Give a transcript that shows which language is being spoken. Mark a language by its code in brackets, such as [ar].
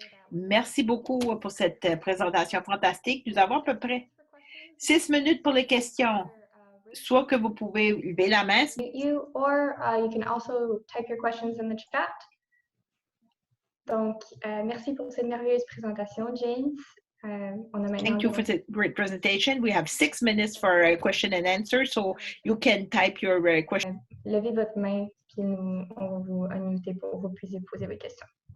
[fr] Merci beaucoup pour cette présentation fantastique. Nous avons à peu près 6 minutes pour les questions. Soit que vous pouvez lever la main. [en] Or you can also type your questions in the chat. [fr] Donc, merci pour cette merveilleuse présentation, James. [en] Thank you for the great presentation. We have 6 minutes for a question and answer, so you can type your question. [fr] Levez votre main, puis on va vous unmuter pour que vous puissiez poser vos questions.